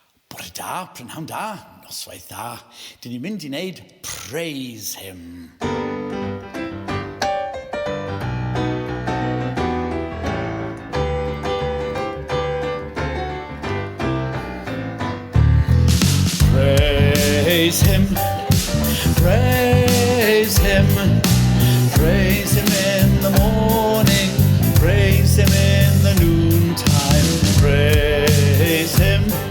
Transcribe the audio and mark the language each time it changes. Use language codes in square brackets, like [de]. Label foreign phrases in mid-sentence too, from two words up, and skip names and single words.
[cy] Bore da, prynhawn da, noswaith da. Dyn ni'n mynd i wneud Praise Him. [en] Praise Him, praise Him, praise Him in the morning, praise Him in the noontime, praise Him,